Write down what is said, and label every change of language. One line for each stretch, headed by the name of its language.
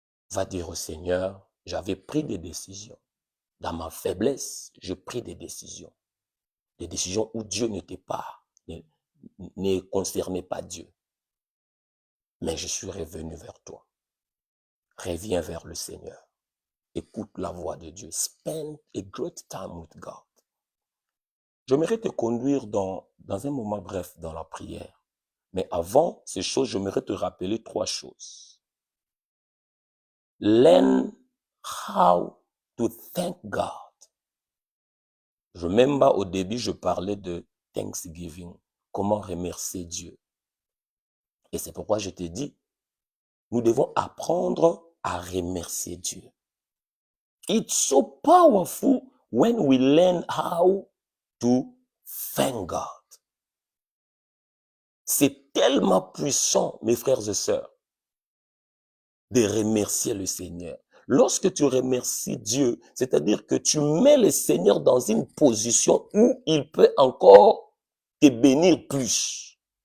French: Va dire au Seigneur, j'avais pris des décisions. Dans ma faiblesse, je pris des décisions. Des décisions où Dieu n'était pas, ne concernait pas Dieu. Mais je suis revenu vers toi. Reviens vers le Seigneur. Écoute la voix de Dieu.
English: Spend a great time with God.
French: J'aimerais te conduire dans un moment bref dans la prière. Mais avant ces choses, j'aimerais te rappeler 3 choses.
English: Learn how to thank God. Remember,
French: au début, je parlais de Thanksgiving. Comment remercier Dieu. Et c'est pourquoi je t'ai dit, nous devons apprendre à remercier Dieu.
English: It's so powerful when we learn how to thank God.
French: C'est tellement puissant, mes frères et sœurs, de remercier le Seigneur. Lorsque tu remercies Dieu, c'est-à-dire que tu mets le Seigneur dans une position où il peut encore te bénir plus.